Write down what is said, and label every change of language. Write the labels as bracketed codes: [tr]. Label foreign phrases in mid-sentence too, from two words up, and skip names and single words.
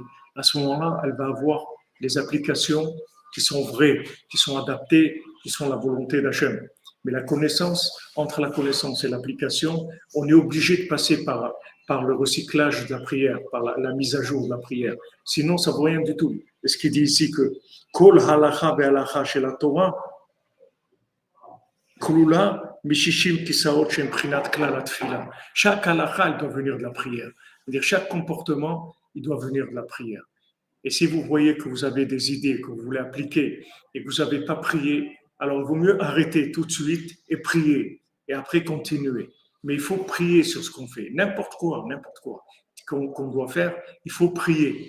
[fr] À ce moment-là, elle va avoir des applications qui sont vraies, qui sont adaptées, qui sont la volonté d'Hachem. Mais la connaissance, entre la connaissance et l'application, on est obligé de passer par le recyclage de la prière, par la mise à jour de la prière. Sinon, ça ne vaut rien du tout. Et ce qui dit ici que [he] כל הלכה והלכה של התורה כלולה משישים כסאות שבבחינת כלל התפילה. [fr] Chaque halakha, il doit venir de la prière. C'est-à-dire, chaque comportement, il doit venir de la prière. Et si vous voyez que vous avez des idées que vous voulez appliquer et que vous n'avez pas prié, alors il vaut mieux arrêter tout de suite et prier. Et après continuer. Mais il faut prier sur ce qu'on fait. N'importe quoi qu'on doit faire, il faut prier.